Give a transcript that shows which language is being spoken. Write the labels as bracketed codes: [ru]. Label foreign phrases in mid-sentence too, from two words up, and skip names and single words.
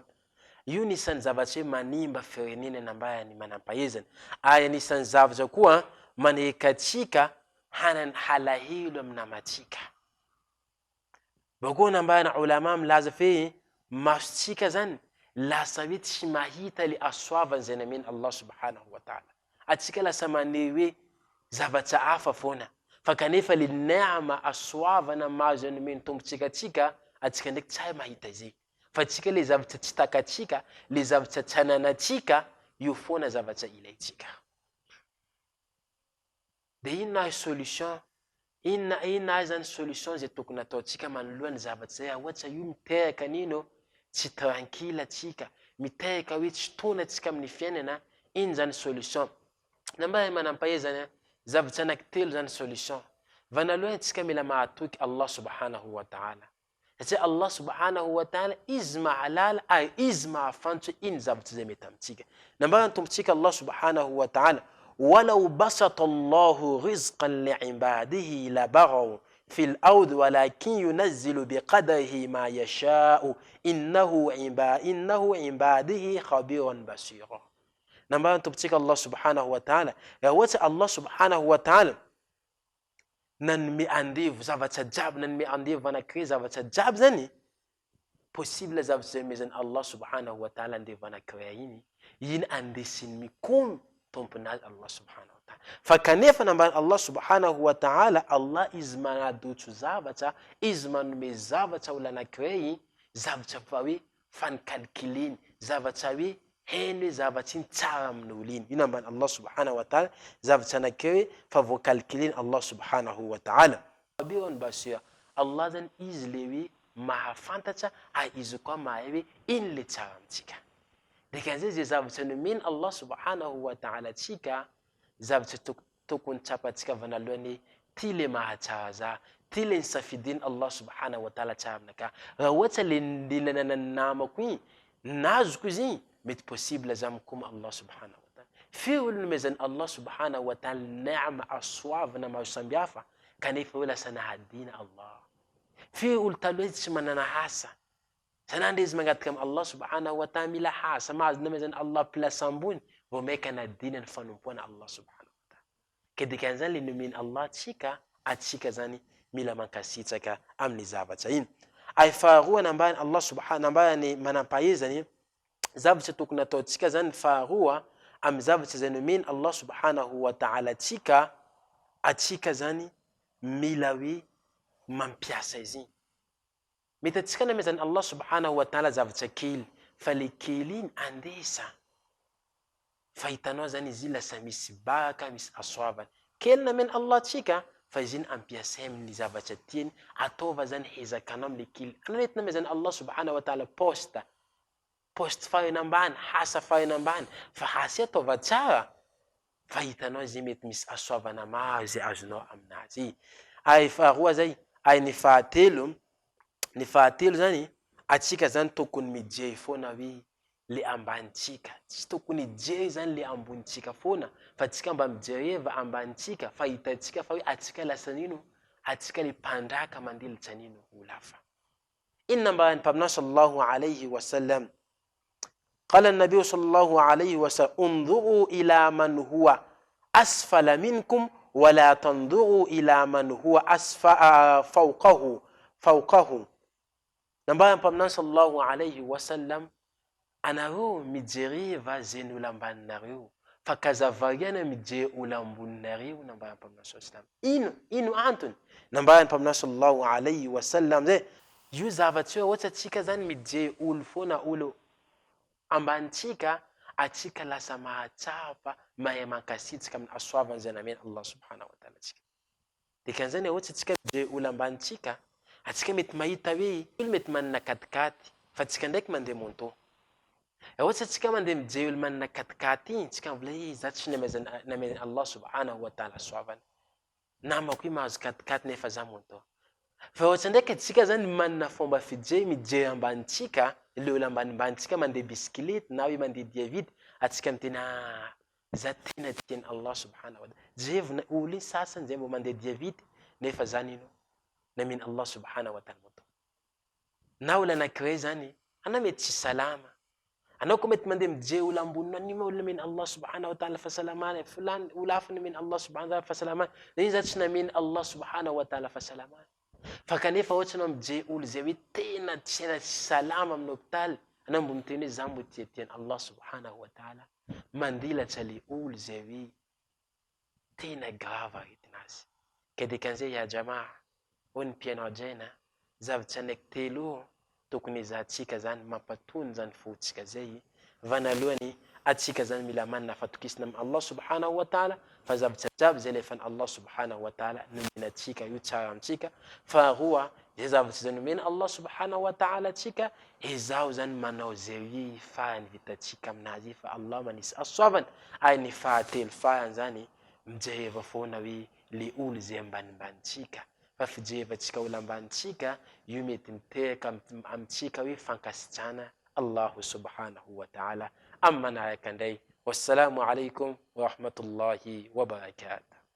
[mg] Io nisan'ny zavatra hoe manimba firenena nambarany manampahezana, ary nisan'ny zavatra koa manekatsika hanany halahelo amin'ny namatsika. Bako nambarana ulama milaza fe masotsika zany lasa hoe tsy mahita le asoavany zay nameny [ar] الله سبحانه وتعالى. [mg] Atsika lasa maneho hoe zavatra hafa foana, fa kanefa le neama asoavana mahazo nameny tombotsika atsika, atsika ndraiky tsy mahita izay. Fa atsika le zavatra tsy takatsika, le zavatra tsy ananatsika, io foana zavatra ilaitsika. De inona solution, inona zany solution zay tokony ataotsika manoloany zavatra zay, ohatra io miteraka nino tsy tranquille atsika, miteraka hoe tsy tona atsika amin'ny fiainana, ino zany solution? Nambarany manampahezana zavatra anankitelo zany solution. Vanalohany atsika mila mahatoky [ar] الله سبحانه وتعالى. [mg] Satria [ar] الله سبحانه وتعالى [mg] izy mahalala ary izy mahafantatra ino zavatra zay mety amitsika. Nambarany tombotsika [ar] الله سبحانه وتعالى, ولو بسط الله رزقا لعباده لبغوا في الأرض ولكن ينزل بقدره ما يشاء إنه عباده خبير بصير. [mg] Nambarany tombotsika [ar] الله سبحانه وتعالى, [mg] ohatra [ar] الله سبحانه وتعالى [mg] nanome andevo zavatra jiaby, nanome andevo anankiray zavatra jiaby zany, possible zavatra zay mezany [ar] الله سبحانه وتعالى [mg] andevo anankiray iny andesiny mikomy tomponazy Allah subhanahu wa ta'ala. Fa kanefa nambarany [ar] الله سبحانه وتعالى, [mg] Allah izy manadotso zavatra, izy manome zavatra olo anankiray, zavatra fa hoe fanikalkiliny, zavatra hoe heny hoe zavatra iny tsara amin'olo iny. Io nambarany [ar] الله سبحانه وتعالى, [mg] zavatra anankiray fa voakalkiliny [ar] الله سبحانه وتعالى. خبير بصير, [mg] Allah zany izy le hoe mahafantatra, ary izy koa mahay hoe ino le tsara amitsika. Dikan'izay zay zavatra nomeny [ar] الله سبحانه وتعالى [mg] atsika, zavatra tokony tsapatsika vanalohany ty le mahatsara za, ty le nisafidiny Allah subhanahu wa ta'ala tsara aminaka. Raha ohatra le nanana namako iny nazoko izy iny, mety possible za mikoma [ar] الله سبحانه وتعالى. [mg] Firy olo nomezany [ar] الله سبحانه وتعالى [mg] neama asoavana maro sambihafa, kanefa hoe lasa nahadina Allah. Firy olo taloha tsy manana asa, sanandre izy mangataka amin'ny [ar] الله سبحانه وتعالى [mg] mila hasa, mahazo namezany Allah place ambony, vao maika nadina ny fanompoana [ar] الله سبحانه وتعالى. [mg] Ka dikan'izany le nomeny Allah atsika zany mila mankasitraka amin'ny zavatra iny. Ay faharoa nambarany [ar] الله سبحانه, [mg] nambarany manampahezany zavatra tokony ataotsika zany faharoa amin'ny zavatra zay nomeny [ar] الله سبحانه وتعالى [mg] atsika zany mila hoe mampiasa izy. Mety atsika namezany [ar] الله سبحانه وتعالى [mg] zavatra kely, fa le kely iny andesa. Fa hitanao zany izy lasa misy baraka, misy asoavana. Kely nameny Allah atsika, fa izy iny ampiasay amin'ny zavatra tiany, ataova zany hezakanao amin'ny kely. Anarety namezany [ar] الله سبحانه وتعالى [mg] poste farinambany, hasa farinambany, fa hasa ataova tsara. fahitanao zay mety misy asoavana maro zay azonao aminazy. Ay faharoa zay, ay ny fahatelo zany, atsika zany tokony mijery foana hoe le ambanitsika, tsy tokony hijery zany le ambonitsika foana, fa tsika mba mijereva ambanitsika, fa hitatsika fa hoe atsika lasa nino, atsika le mpandraka mandelitra nino olafa. Inona mba ny mpaminao [ar] صلى الله عليه وسلم قال النبي صلى الله عليه وسلم انظروا إلى من هو أسفل منكم ولا تنظروا إلى من هو فوقه. [mg] Namba mpaminao [ar] صلى الله عليه وسلم, [mg] anareo mijereva zeny olo ambaninareo, fa kazavariana mijery olo amboninareo. Namba mpaminao [ar] صلى الله عليه وسلم, [mg] ino antony? Namba mpaminao [ar] صلى الله عليه وسلم [mg] zay, io zavatsy hoe ohatsy atsika zany mijery olo foana olo ambanitsika, atsika lasa mahatsapa mahay mankasitsika amin'ny asoavany zay namena [ar] الله سبحانه وتعالى [mg] atsika. Dikan'izany ohatsy atsika mijery olo ambanitsika, atsika mety mahita hoe olo mety manana katikaty, fa atsika ndraiky mandeha moto. Ohatsy atsika mandeha mijery olo manana katikaty iny, atsika mivôla za tsy namena [ar] الله سبحانه وتعالى [mg] asoavany, namako io mahazo katikaty nefa za moto. Fa ohatsy ndraiky atsika zany manana fomba fijery mijery ambanitsika, le olo ambanitsika mandeha bisikilety na hoe mandeha dia vity, atsika mitena za tena tiany [ar] الله سبحانه وتعالى. [mg] Jerevina olo iny sasany zay mbo mandeha dia vity nefa zany ino namena [ar] الله سبحانه وتعالى [mg] moto. Na olo anankiray zany ana mety tsy salama, anao ko mety mandeha mijery olo ambonina an'io olo namena [ar] الله سبحانه وتعالى [mg] fahasalamana, fulany olo hafa namena [ar] الله سبحانه وتعالى [mg] fahasalamana, iny za tsy namena [ar] الله سبحانه وتعالى [mg] fahasalamana. Fa kanefa ohatsy anao mijery olo zay hoe tena tsy salama amin'ny hôpitaly, anao mbo miteny hoe za mbo tiatiany [ar] الله سبحانه وتعالى, [mg] mandilatra le olo zay hoe tena grave aretinazy. Ka dikan'izay [ar] يا جماعة, [mg] ho ny mpianao-draina, zavatra anaiky telo tokony izahantsika zany mampatony zany fotsika zay. Vanalohany, atsika zany mila manana fatokisana amin'ny [ar] الله سبحانه وتعالى, [mg] fa zavatra jiaby zay alefan'ny [ar] الله سبحانه وتعالى [mg] nomena atsika io tsara amintsika. Faharoa, zay zavatra zay nomena [ar] الله سبحانه وتعالى [mg] atsika, izaho zany manao zay farany vitatsika aminazy fa Allah manisy asoavany. Ay ny fahatelo farany zany, mijereva foana hoe le olo zay ambanimbanitsika, fa fijerevantsika olo ambanitsika io mety miteraka amintsika hoe fankasitrahana [ar] الله سبحانه وتعالى. [mg] Amma manaraka indray, [ar] والسلام عليكم ورحمة الله وبركاته.